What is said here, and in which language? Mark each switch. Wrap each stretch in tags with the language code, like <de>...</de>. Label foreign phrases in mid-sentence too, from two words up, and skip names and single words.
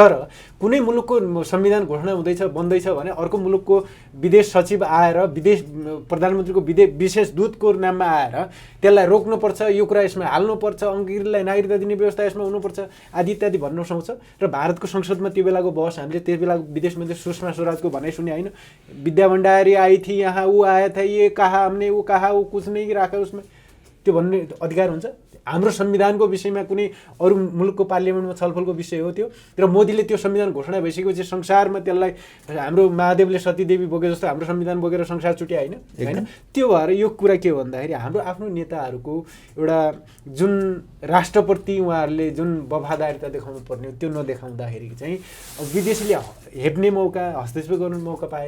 <ne>तर कुनै मुलुकको संविधान घोषणा हुँदैछ बन्दैछ भने अर्को मुलुकको विदेश सचिव आएर विदेश प्रधानमन्त्रीको विशेष दूतको नाममा आएर त्यसलाई रोक्नुपर्छ, यो कुरा यसमा हाल्नुपर्छ, अङ्ग्रेजलाई नागरिकता दिने व्यवस्था यसमा हुनुपर्छ आदि इत्यादि भन्नु सुहाउँछ। र भारतको संसदमा त्यो बेलाको बहस हामीले त्यस बेलाको विदेश मन्त्री सुषमा स्वराजको भनाइ सुने होइन, विद्या भण्डारी</ne> <hi>आई थी यहाँ, ऊ आया था, ये कहा हमने, वो कहा, वो कुछ नहीं राखा उसमें,</hi> <ne>त्यो भन्ने अधिकार हुन्छ। हाम्रो संविधानको विषयमा कुनै अरू मुलुकको पार्लियामेन्टमा छलफलको विषय हो त्यो, र मोदीले त्यो संविधान घोषणा भइसकेपछि संसारमा त्यसलाई हाम्रो महादेवले सतीदेवी बोके जस्तो हाम्रो संविधान बोकेर संसार छुट्या होइन। त्यो भएर यो कुरा के हो भन्दाखेरि हाम्रो आफ्नो नेताहरूको एउटा जुन राष्ट्रप्रति उहाँहरूले जुन वफादारिता देखाउनु पर्ने हो त्यो नदेखाउँदाखेरि चाहिँ विदेशीले हेप्ने मौका, हस्तक्षेप गर्ने मौका पाए।</ne>